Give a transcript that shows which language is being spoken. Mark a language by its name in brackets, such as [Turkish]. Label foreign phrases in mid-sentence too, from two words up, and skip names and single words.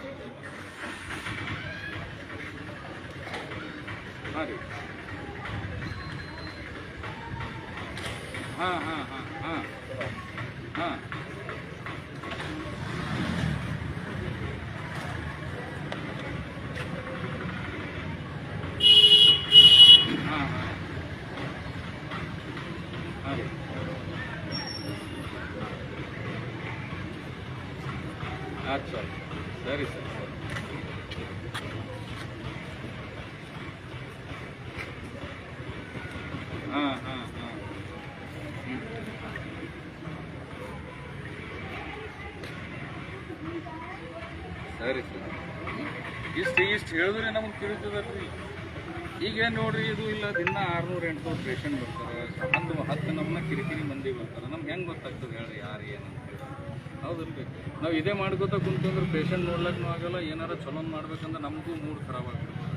[Kannada] ಹಾಂ ರೀ, ಹಾಂ ಹಾಂ ಹಾಂ ಹಾಂ ಹಾಂ ಹಾಂ ಹಾಂ ರೀ, [Hindi] अच्छा सरी सर हाँ हाँ हाँ [Kannada] ಸರಿ ಸರ್ ಇಷ್ಟು ಹೇಳಿದ್ರೆ ನಮಗೆ ತಿಳಿತದಲ್ರಿ ಈಗ ನೋಡ್ರಿ ಇದು ಇಲ್ಲ ದಿನ 600-800 ಪೇಷಂಟ್ ಬರ್ತಾರೆ 10 ನಮ್ಮನ್ನ ಕಿರಿಕಿರಿ ಮಂದಿ ಬರ್ತಾರೆ ನಮ್ಗೆ ಹೆಂಗೆ ಗೊತ್ತಾಗ್ತದೆ ಹೇಳ್ರಿ ಯಾರು ಏನು ಅಂತ ಹೇಳಿ ಹೌದಲ್ರಿ ನಾವು ಇದೇ ಮಾಡ್ಕೋತಾ ಕುಂತಂದ್ರೆ ಪೇಷಂಟ್ ನೋಡ್ಲಿಕ್ಕೂ ಆಗಲ್ಲ ಏನಾರ ಚಲೋ ಮಾಡ್ಬೇಕಂದ್ರೆ ನಮಗೂ ಮೂಡ್ ಖರಾಬ್ ಆಗ್ತದೆ